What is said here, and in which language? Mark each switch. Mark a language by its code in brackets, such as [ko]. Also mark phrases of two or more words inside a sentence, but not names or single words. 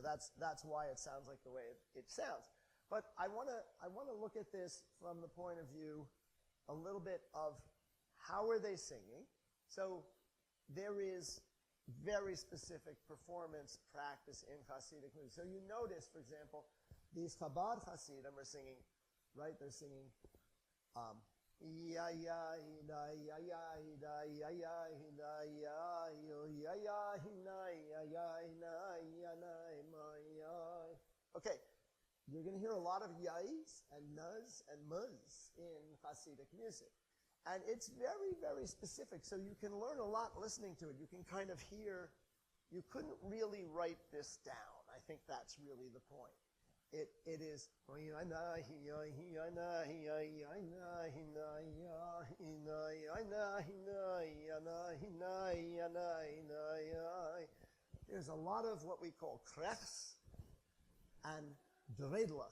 [en] So that's why it sounds like the way it sounds. But I want to look at this from the point of view a little bit of how are they singing. So there is very specific performance practice in Hasidic music. So you notice, for example, these Chabad Hasidim are singing, right? They're singing, ya ya hina ya ya hina ya ya hina ya ya ya hina ya ya hina ya na ya. Okay, you're going to hear a lot of yais and nuz and muz in Hasidic music. And it's very, very specific, so you can learn a lot listening to it. You can kind of hear, you couldn't really write this down. I think that's really the point. It is, there's a lot of what we call krechs and dredlach.